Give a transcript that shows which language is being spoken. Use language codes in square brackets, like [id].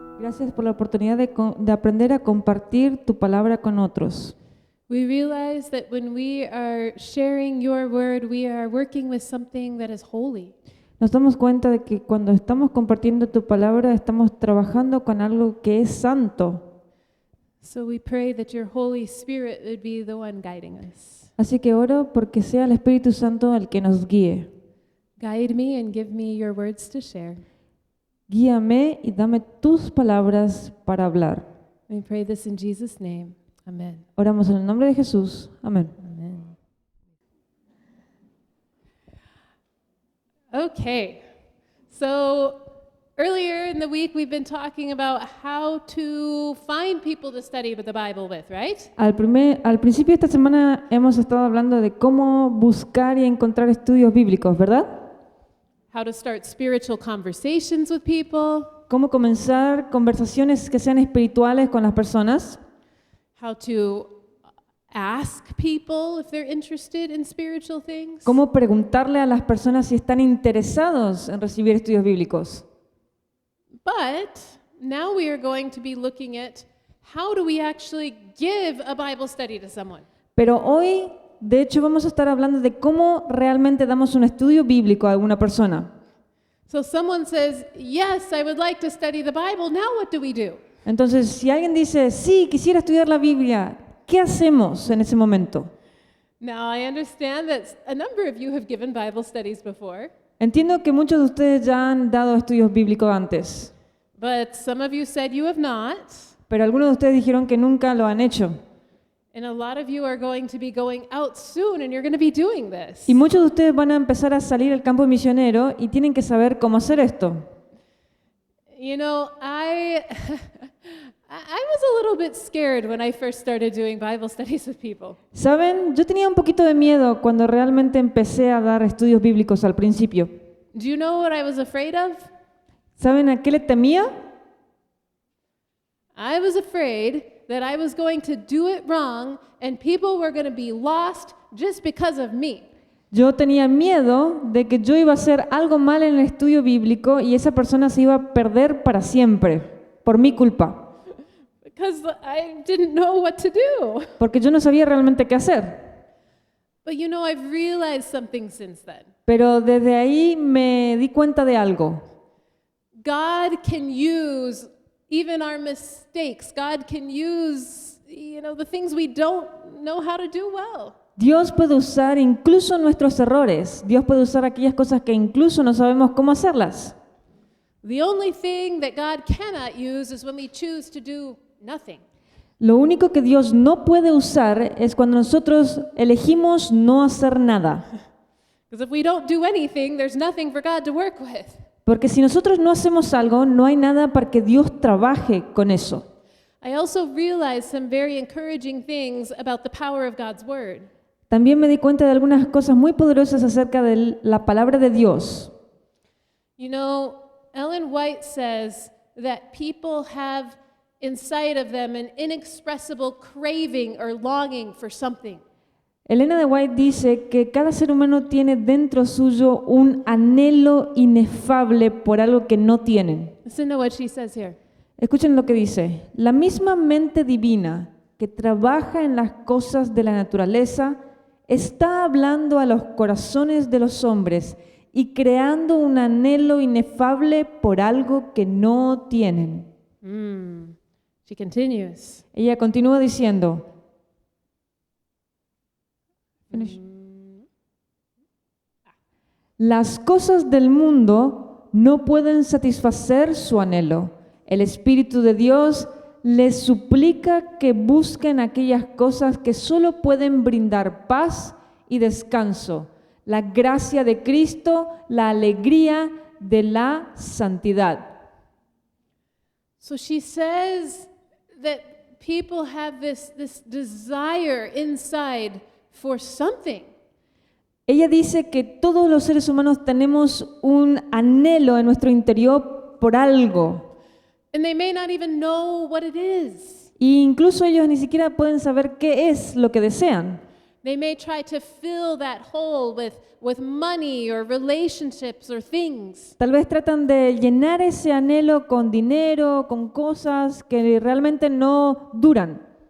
[es] gracias por la oportunidad de aprender a compartir tu palabra con otros. [en] We realize that when we are sharing your word, we are working with something that is holy. [es] Nos damos cuenta de que cuando estamos compartiendo tu palabra, estamos trabajando con algo que es santo. [en] So we pray that your Holy Spirit would be the one guiding us. [es] Así que oro porque sea el Espíritu Santo el que nos guíe. [en] Guide me and give me your words to share. [es] Guíame y dame tus palabras para hablar. [en] We pray this in Jesus' name. Amen. [es] Oramos en el nombre de Jesús. Amén. [en] Amen. Okay, so earlier in the week we've been talking about how to find people to study the Bible with, right? [es] Al principio de esta semana hemos estado hablando de cómo buscar y encontrar estudios bíblicos, ¿verdad? [en] How to start spiritual conversations with people, [es] Cómo comenzar conversaciones que sean espirituales con las personas. [en] how to ask people if they're interested in spiritual things. [es] Cómo preguntarle a las personas si están interesados en recibir estudios bíblicos. [en] But now we are going to be looking at how do we actually give a Bible study to someone? [es] Pero hoy, de hecho, vamos a estar hablando de cómo realmente damos un estudio bíblico a alguna persona. [en] So someone says, yes, I would like to study the Bible. Now what do we do? [es] Entonces, si alguien dice, sí, quisiera estudiar la Biblia, ¿qué hacemos en ese momento? [en] Now I understand that a number of you have given Bible studies before, [es] Entiendo que muchos de ustedes ya han dado estudios bíblicos antes, [en] but some of you said you have not, [es] pero algunos de ustedes dijeron que nunca lo han hecho. [en] and a lot of you are going to be going out soon and you're going to be doing this. [es] Y muchos de ustedes van a empezar a salir al campo misionero y tienen que saber cómo hacer esto. [en] You know, I was a little bit scared when I first started doing Bible studies with people. [es] ¿Saben? Yo tenía un poquito de miedo cuando realmente empecé a dar estudios bíblicos al principio. [en] Do you know what I was afraid of? [es] ¿Saben a qué le temía? [en] I was afraid that I was going to do it wrong and people were going to be lost just because of me. [es] Yo tenía miedo de que yo iba a hacer algo mal en el estudio bíblico y esa persona se iba a perder para siempre, por mi culpa, [en] Because I didn't know what to do. [es] porque yo no sabía realmente qué hacer. [en] But you know, I've realized something since then. [es] Pero desde ahí me di cuenta de algo. [en] God can use even our mistakes. God can use, the things we don't know how to do well. [es] Dios puede usar incluso nuestros errores. Dios puede usar aquellas cosas que incluso no sabemos cómo hacerlas. [en] The only thing that God cannot use is when we choose to do nothing. [es] Lo único que Dios no puede usar es cuando nosotros elegimos no hacer nada. [en] Because if we don't do anything, there's nothing for God to work with. [es] Porque si nosotros no hacemos algo, no hay nada para que Dios trabaje con eso. [en] I also realized some very encouraging things about the power of God's Word. [es] También me di cuenta de algunas cosas muy poderosas acerca de la palabra de Dios. [en] You know, Ellen White says that people have inside of them an inexpressible craving or longing for something. [es] Elena de White dice que cada ser humano tiene dentro suyo un anhelo inefable por algo que no tienen. [en] Listen to what she says here. [es] Escuchen lo que dice. La misma mente divina que trabaja en las cosas de la naturaleza está hablando a los corazones de los hombres y creando un anhelo inefable por algo que no tienen. [en] She continues. [es] Ella continúa diciendo, las cosas del mundo no pueden satisfacer su anhelo. El Espíritu de Dios les suplica que busquen aquellas cosas que solo pueden brindar paz y descanso, la gracia de Cristo, la alegría de la santidad. [en] So she says that people have this desire inside for something. [es] Ella dice que todos los seres humanos tenemos un anhelo en nuestro interior por algo. [en] And they may not even know what it is. [es] E incluso ellos ni siquiera pueden saber qué es lo que desean. [en] They may try to fill that hole with money or relationships or things. [es] Tal vez tratan de llenar ese anhelo con dinero, con cosas que realmente no duran.